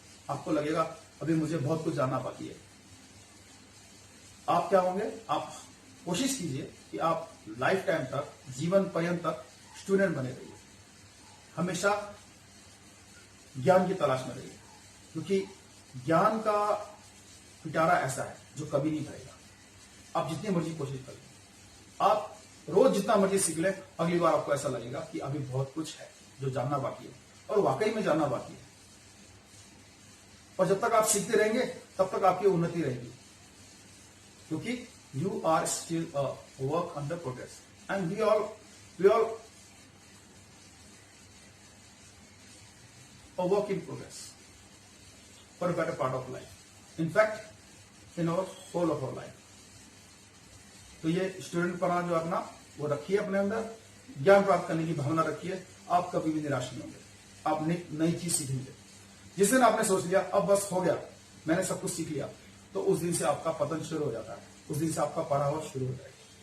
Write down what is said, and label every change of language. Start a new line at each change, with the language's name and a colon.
Hindi: आपको लगेगा अभी मुझे बहुत कुछ जानना बाकी है। आप क्या होंगे, आप कोशिश कीजिए कि आप लाइफ टाइम तक, जीवन पर्यंत तक स्टूडेंट बने रहिए, हमेशा ज्ञान की तलाश में रहिए, क्योंकि ज्ञान का पिटारा ऐसा है जो कभी नहीं भरेगा। आप जितनी मर्जी कोशिश करें, आप रोज जितना मर्जी सीख लें, अगली बार आपको ऐसा लगेगा कि अभी बहुत कुछ है जो जानना बाकी है, और वाकई में जानना बाकी है। और जब तक आप सीखते रहेंगे तब तक आपकी उन्नति रहेगी, क्योंकि
English: you are still a work under progress, and we all a work in progress for a better part of life. In fact, in our whole of our life.
Hindi: तो ये स्टूडेंट पना जो अपना वो रखिए अपने अंदर, ज्ञान प्राप्त करने की भावना रखिए, आप कभी भी निराश नहीं होंगे, आप नई चीज सीखेंगे। जिस दिन आपने सोच लिया अब बस हो गया, मैंने सब कुछ सीख लिया, तो उस दिन से आपका पतन शुरू हो जाता है, उस दिन से आपका पराभव शुरू हो जाएगा।